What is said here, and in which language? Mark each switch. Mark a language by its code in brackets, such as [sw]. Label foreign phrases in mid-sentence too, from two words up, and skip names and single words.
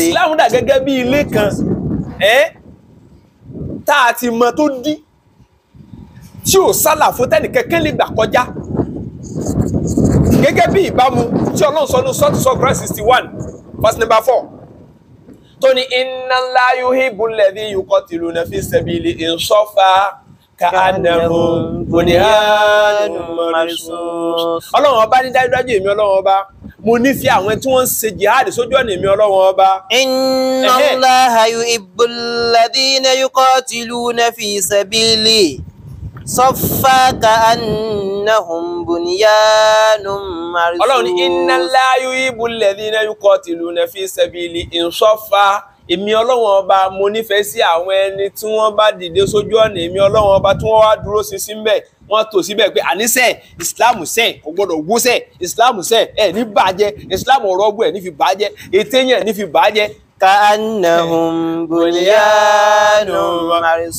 [yo] Islam dà gẹ́gẹ́ bí ilé kan tá a ti mọ tó dí tí ò sálà fún tẹ́nìkẹ́kẹ́ lè gbà kọjá gẹ́gẹ́ bí ìbámu tí Ọlọ́run sọ ní sọ́tù Quran 61 [en] verse number [yo] 4 tó ní [ar] إن الله يحب الذين يقاتلون في سبيله صفا كأنهم بنيان مرصوص. [yo] Ọlọ́run ọba ní dájúdájú èmi Ọlọ́run ọba mo nífẹ̀ẹ́ àwọn tí wọ́n ń ṣe jihad sójú ọ̀nà èmi Ọlọ́run ọba. [ar] إن الله يحب الذين يقاتلون في سبيل صفا كأنهم بنيان مرصوص. [yo] Ọlọ́run ní [ar] إن الله يحب الذين يقاتلون في سبيل صفا. [yo] Èmi Ọlọ́run ọba mo nífẹ̀ẹ́ sí àwọn ẹni tí wọ́n bá dìde sójú ọ̀nà èmi Ọlọ́run ọba tí wọ́n wá dúró ṣinṣin ńbẹ̀ wọ́n tò síbẹ̀ pé àníṣe Islam sẹ́ẹ̀ kò gbọ́dọ̀ wóṣẹ̀ Islam sẹ́ẹ̀ ẹ̀ ní bàjẹ́ Islam ọ̀rọ̀ ọgbọ́ ẹ̀ ní fi bàjẹ́ ètè yẹn ní fi bàjẹ́. [ar] كأنهم بنيان مرصوص.